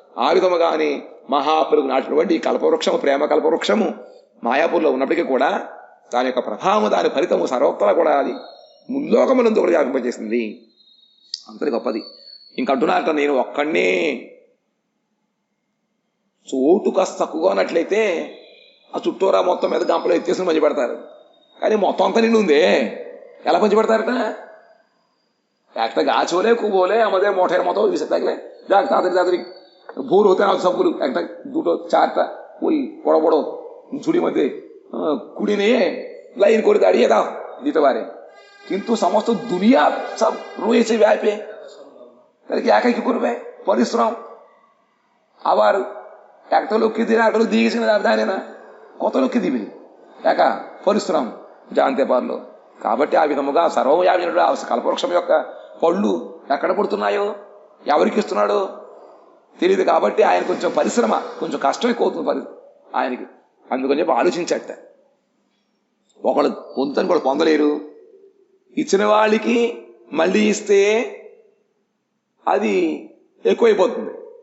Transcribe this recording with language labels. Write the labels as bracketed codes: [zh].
[te] ఆ విధముగానే మహాప్రభు నాటినటువంటి కల్పవృక్షము, ప్రేమ కల్పవృక్షము మాయాపూర్లో ఉన్నప్పటికీ కూడా దాని యొక్క ప్రభావము, దాని ఫలితము సర్వత్రా కూడా అది ముల్లోకములందు కూడా వ్యాపింపజేసింది। అంతటి గొప్పది। ఇంకంటున్నారట, నేను ఒక్కడనే చోటు కాస్త తక్కువగా ఉన్నట్లయితే ఆ చుట్టూరా మొత్తం మీద గంపలో ఎత్తేసుకుని పంచి పెడతారు, కానీ మొత్తం అంతా నిండి ఉందే ఎలా పంచి పెడతారట? [bn] একটা গাছ হলে খুব হলে আমাদের মঠের মতো বিষয় থাকলে যাক তাড়াতাড়ি তাড়াতাড়ি ভোর হতে না সবগুলো একটা দুটো চারটা ওই বড় বড় ঝুড়ির মধ্যে কুড়ি নিয়ে লাইন করে দাঁড়িয়ে দাও দিতে পারে, কিন্তু সমস্ত দুনিয়া সব রয়েছে ব্যাপে, তাহলে কি একাই কি করবে? পরিশ্রম। আবার একটা লোককে দিলে একটা লোক দিয়ে গেছে না, জানে না কত লোককে দিবে, একা పరిశ్రమ জানতে পারলো। [te] కాబట్టి ఆ విధముగా సర్వవ్యాపినటువంటి ఆ కల్పవృక్షం యొక్క పళ్ళు ఎక్కడ పడుతున్నాయో ఎవరికి ఇస్తున్నాడో తెలియదు, కాబట్టి ఆయన కొంచెం పరిశ్రమ, కొంచెం కష్టం ఎక్కువ అవుతుంది ఆయనకి। అందుకని చెప్పి ఆలోచించట, ఒకళ్ళు పొందుతని కూడా పొందలేరు, ఇచ్చిన వాళ్ళకి మళ్ళీ ఇస్తే అది ఎక్కువైపోతుంది।